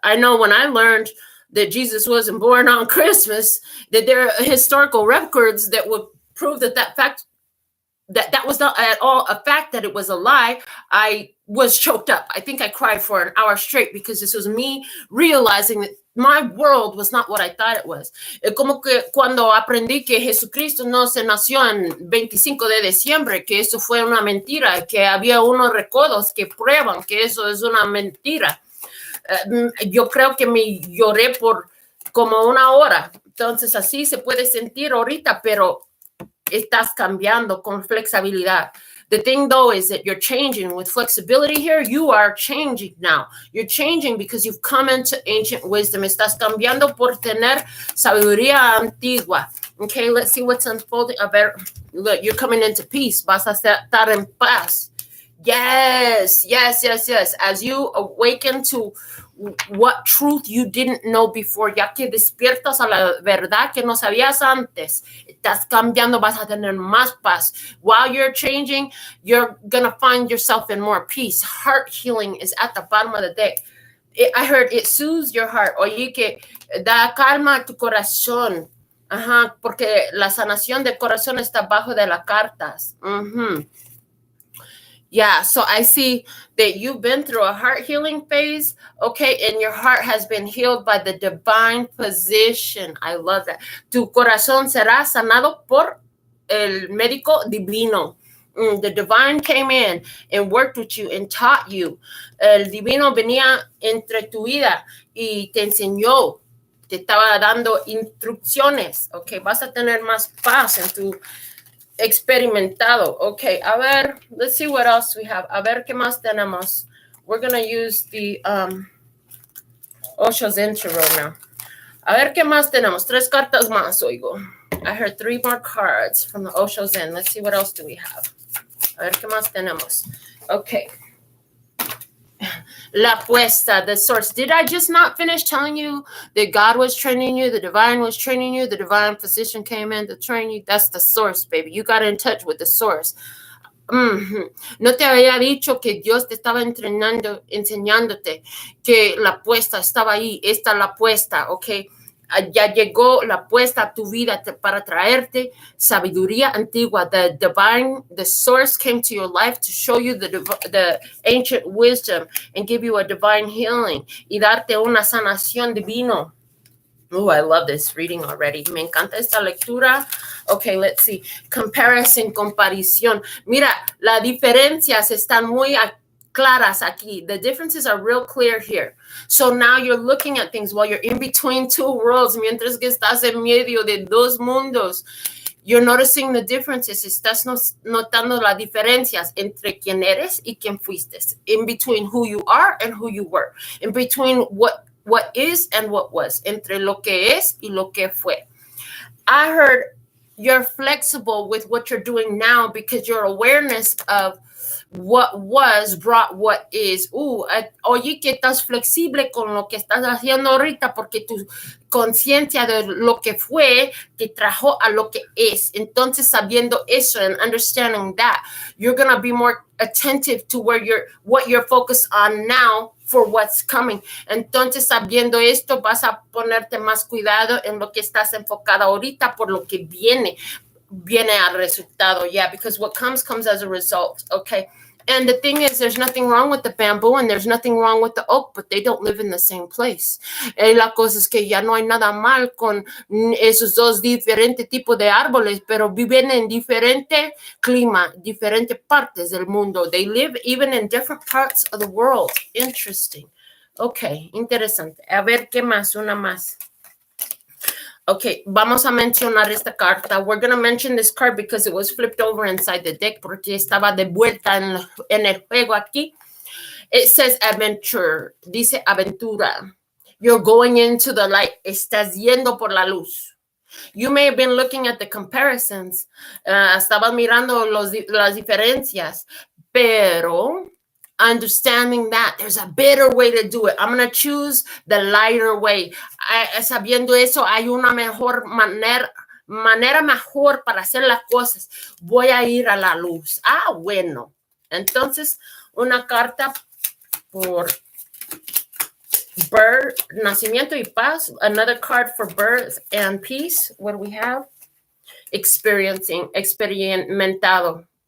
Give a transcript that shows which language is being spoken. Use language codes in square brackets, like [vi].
[en] I know when I learned that Jesus wasn't born on Christmas, that there are historical records that would prove that fact, that was not at all a fact, that it was a lie. I was choked up. I think I cried for an hour straight because this was me realizing that my world was not what I thought it was. [es] Como que cuando aprendí que Jesucristo no se nació en 25 de diciembre, que eso fue una mentira, que había unos recodos que prueban que eso es una mentira. Yo creo que me lloré por como una hora. Entonces así se puede sentir ahorita, pero estás cambiando con flexibilidad. [en] The thing, though, is that you're changing. With flexibility here, you are changing now. You're changing because you've come into ancient wisdom. [es] Estás cambiando por tener sabiduría antigua. [en] Okay, let's see what's unfolding. [es] A ver, [en] look, you're coming into peace. [es] Vas a estar en paz. [en] Yes, yes, yes, yes. As you awaken to what truth you didn't know before, [es] ya que despiertas a la verdad que no sabías antes, estás cambiando, vas a tener más paz. [en] While you're changing, you're going to find yourself in more peace. Heart healing is at the bottom of the deck. I heard it soothes your heart. [es] Oye, que da calma a tu corazón. Ajá, porque la sanación del corazón está abajo de las cartas. [en] Yeah, so I see that you've been through a heart healing phase, okay, and your heart has been healed by the divine position. I love that. [es] Tu corazón será sanado por el médico divino. [en] The divine came in and worked with you and taught you. [es] El divino venía entre tu vida y te enseñó, te estaba dando instrucciones. Okay, vas a tener más paz en tu experimentado. [en] Okay, a ver, let's see what else we have. [es] A ver, ¿qué más tenemos? [en] We're going to use the Osho's intro now. [es] A ver, ¿qué más tenemos? 3 cartas más, oigo. [en] I heard 3 more cards from the Osho's Zen. Let's see what else do we have. [es] A ver, ¿qué más tenemos? [en] Okay. [es] La apuesta, [en] the source. Did I just not finish telling you that God was training you, the divine was training you, the divine physician came in to train you? That's the source, baby. You got in touch with the source. [es] No te había dicho que Dios te estaba entrenando, enseñándote que la apuesta estaba ahí. Esta es la apuesta, ¿ok? Ya llegó la apuesta a tu vida para traerte sabiduría antigua. [en] The divine, the source came to your life to show you the ancient wisdom and give you a divine healing [es] y darte una sanación divino. [en] Oh, I love this reading already. [es] Me encanta esta lectura. [en] Okay, let's see. Comparison, [es] comparación. Mira, las diferencias están muy claras aquí. [en] The differences are real clear here. So now you're looking at things while you're in between 2 worlds, [es] mientras que estás en medio de 2 mundos. [en] You're noticing the differences. [es] Estás notando las diferencias entre quién eres y quién fuiste. [en] In between who you are and who you were. In between what is and what was. [es] Entre lo que es y lo que fue. [en] I heard you're flexible with what you're doing now because your awareness of what was brought what is. [es] Oye, que estás flexible con lo que estás haciendo ahorita porque tu conciencia de lo que fue te trajo a lo que es. Entonces, sabiendo eso [en] and understanding that, you're going to be more attentive to what you're focused on now for what's coming. [es] Entonces, sabiendo esto, vas a ponerte más cuidado en lo que estás enfocado ahorita por lo que viene al resultado. [en] Yeah, because what comes as a result. Okay. And the thing is, there's nothing wrong with the bamboo and there's nothing wrong with the oak, but they don't live in the same place. [es] La cosa es que ya no hay nada mal con esos 2 diferentes tipos de árboles, pero viven en diferente clima, diferentes partes del mundo. [en] They live even in different parts of the world. Interesting. Okay, [es] interesante. A ver, ¿qué más? Una más. Okay, vamos a mencionar esta carta. [en] We're going to mention this card because it was flipped over inside the deck [es] porque estaba de vuelta en el juego aquí. [en] It says adventure. [es] Dice aventura. [en] You're going into the light. [es] Estás yendo por la luz. [en] You may have been looking at the comparisons. [es] Estaba mirando las diferencias. [en] Pero understanding that there's a better way to do it. I'm going to choose the lighter way. [es] Sabiendo eso, hay una mejor manera mejor para hacer las cosas. Voy a ir a la luz. Bueno. Entonces, una carta por birth, nacimiento y paz. [en] Another card for birth and peace. What do we have? [es] Experimentando.